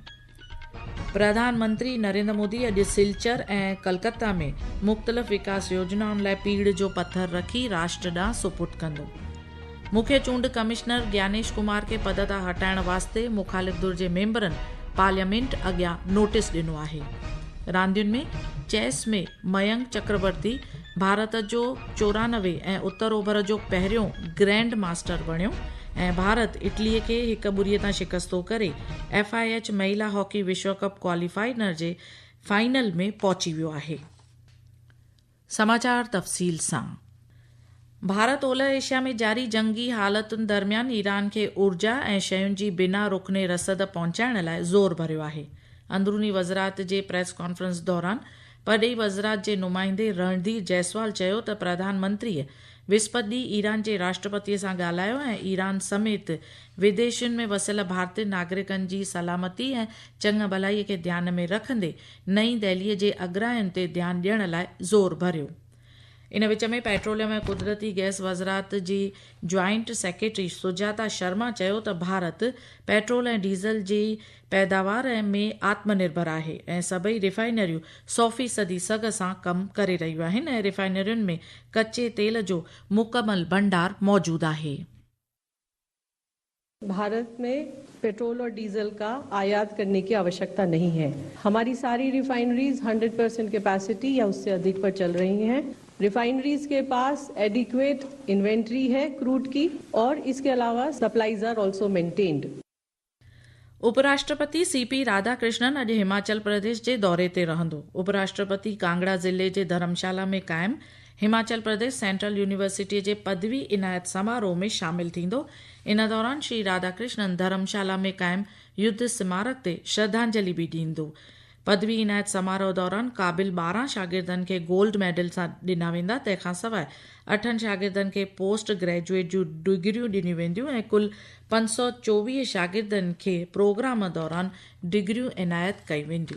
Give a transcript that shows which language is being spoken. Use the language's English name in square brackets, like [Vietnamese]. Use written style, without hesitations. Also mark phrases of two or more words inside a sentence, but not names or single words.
[Sindhi] प्रधानमंत्री नरेंद्र मोदी अॼु सिलचर ऐं कलकत्ता में मुख़्तलिफ़ विकास योजनाउनि लाइ पीढ़ जो पत्थर रखी राष्ट्र ॾांहुं सुपुर्द कंदो। मुख्य चूंड कमिश्नर ज्ञानेश कुमार खे पद तां हटाइण वास्ते मुख़ालिफ़ धुर जे मेंबरनि पार्लियामेंट अॻियां नोटिस ॾिनो आहे। रांदियुनि में चेस में मयंक चक्रवर्ती भारत जो 94 ऐं उत्तर ओभर जो पहिरियों [English] grand master [Sindhi] बणियो ऐं भारत इटलीअ खे 1-0 तां शिकस्तो करे FIH महिला हॉकी विश्व कप क्वालिफायर जे फाइनल में पहुची वियो आहे। समाचार तफ़सील सां। भारत ओलह एशिया में जारी जंगी हालतुनि दरमियान ईरान खे ऊर्जा ऐं शयुनि जी बिना रुकने रसद पहुचाइण लाइ ज़ोर भरियो आहे। अंदरूनी वज़रात जे [English] press conference [Sindhi] दौरान परॾेही वज़रात जे नुमाइंदे रणधीर जायसवाल चयो त प्रधानमंत्रीअ विस्पति ॾींहुं ईरान जे राष्ट्रपतिअ सां ॻाल्हायो ऐं ईरान समेत विदेशुनि में वसियल भारतीय नागरिकनि जी सलामती ऐं चङ भलाईअ खे ध्यान में रखंदे नईं दिल्लीअ जे अग्राहियुनि ते ध्यानु ॾियण लाइ ज़ोर भरियो। इन विच में पेट्रोलियम ऐं कुदरती गैस वज़रात जी [English] joint secretary [Sindhi] सुजाता शर्मा चयो त भारत पेट्रोल ऐं डीज़ल जी पैदावार में आत्मनिर्भर आहे ऐं सभई रिफाइनरियूं 100% सघ सां कमु करे रहियूं आहिनि ऐं रिफाइनरियुनि में कचे तेल जो मुकमल भंडार मौजूदु आहे। [Hindi] भारत में पेट्रोल और डीजल का आयात करने की आवश्यकता नहीं है। हमारी सारी रिफाइनरीज 100% कैपेसिटी या उससे अधिक पर चल रही हैं। रिफाइनरीज के पास [English] adequate inventory [Hindi] है क्रूड की और इसके अलावा [English] supplies are also maintained. [Sindhi] उपराष्ट्रपति CP राधाकृष्णन अॼु हिमाचल प्रदेश जे दौरे ते रहंदो। उपराष्ट्रपति कांगड़ा ज़िले जे धर्मशाला में क़ाइम हिमाचल प्रदेश सेंट्रल यूनिवर्सिटी जे पदवी इनायत समारोह में शामिल थींदो। इन दौरान श्री राधाकृष्णन धर्मशाला में क़ाइम युद्ध स्मारक ते श्रद्धांजलि भी ॾींदो। पदवी इनायत समारोह दौरान क़ाबिल 12 शागिर्दनि खे [English] gold medal [Sindhi] सां ॾिना वेंदा। तंहिंखां सवाइ 8 शागिर्दनि खे [English] post graduate [Sindhi] जूं डिग्रियूं ॾिनियूं वेंदियूं ऐं कुल 524 शागिर्दनि खे प्रोग्राम दौरान डिग्रियूं इनायत कई वेंदियूं।